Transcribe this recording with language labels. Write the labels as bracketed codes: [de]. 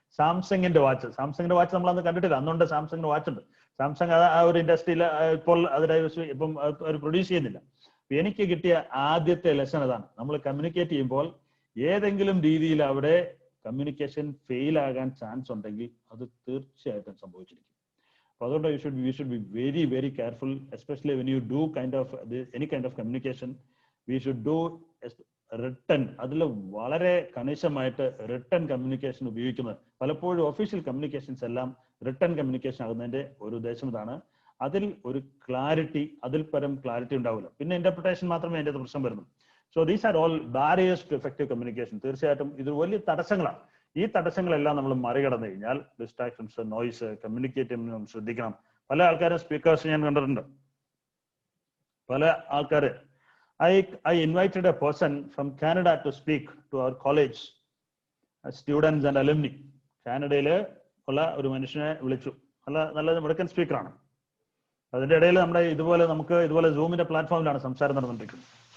[ml] സാംസങ്ങിന്റെ വാച്ച് നമ്മൾ അന്ന് കണ്ടിട്ടില്ല. അന്നുണ്ട് സാംസങ്ങിന്റെ വാച്ച് ഉണ്ട്. സാംസങ് ആ ഒരു ഇൻഡസ്ട്രിയിൽ ഇപ്പോൾ അത് ഇപ്പം അവർ പ്രൊഡ്യൂസ് ചെയ്യുന്നില്ല. എനിക്ക് കിട്ടിയ ആദ്യത്തെ ലെസൺ അതാണ്. നമ്മൾ കമ്മ്യൂണിക്കേറ്റ് ചെയ്യുമ്പോൾ ഏതെങ്കിലും രീതിയിൽ അവിടെ കമ്മ്യൂണിക്കേഷൻ ഫെയിൽ ആകാൻ ചാൻസ് ഉണ്ടെങ്കിൽ അത് തീർച്ചയായിട്ടും സംഭവിച്ചിരിക്കും. അപ്പൊ അതുകൊണ്ട് [en] we should be very, very careful, especially when you do any kind of communication. We should do [ml] written, അതിൽ വളരെ കണിശമായിട്ട് റിട്ടൺ കമ്മ്യൂണിക്കേഷൻ ഉപയോഗിക്കുന്നത്. പലപ്പോഴും ഒഫീഷ്യൽ കമ്മ്യൂണിക്കേഷൻസ് എല്ലാം റിട്ടൺ കമ്മ്യൂണിക്കേഷൻ ആകുന്നതിന്റെ ഒരു ഉദ്ദേശം ഇതാണ്. അതിൽ ഒരു ക്ലാരിറ്റി, അതിൽ പരം ക്ലാരിറ്റി ഉണ്ടാവില്ല, പിന്നെ ഇന്റർപ്രിട്ടേഷൻ മാത്രമേ അതിന്റെ പ്രശ്നം വരുന്നു. [en] So these are all barriers to effective communication. [ml] തീർച്ചയായിട്ടും ഇത് വലിയ തടസ്സങ്ങളാണ്. ഈ തടസ്സങ്ങളെല്ലാം നമ്മൾ മറികടന്നു കഴിഞ്ഞാൽ ഡിസ്ട്രാക്ഷൻസ്, നോയ്സ്, കമ്മ്യൂണിക്കേറ്റ് ചെയ്യുമ്പോൾ ശ്രദ്ധിക്കണം. പല ആൾക്കാരും സ്പീക്കേഴ്സ് ഞാൻ കണ്ടിട്ടുണ്ട്. പല ആൾക്കാര് [en] I invited a person from Canada to speak to our college students and alumni. [ml] കാനഡയില് ഉള്ള ഒരു മനുഷ്യനെ വിളിച്ചു. നല്ല മിടുക്കൻ സ്പീക്കറാണ്. അതിന്റെ ഇടയിൽ നമുക്ക് ഇതുപോലെ സൂമിന്റെ പ്ലാറ്റ്ഫോമിലാണ് സംസാരം നടന്നുകൊണ്ടിരിക്കുന്നത്.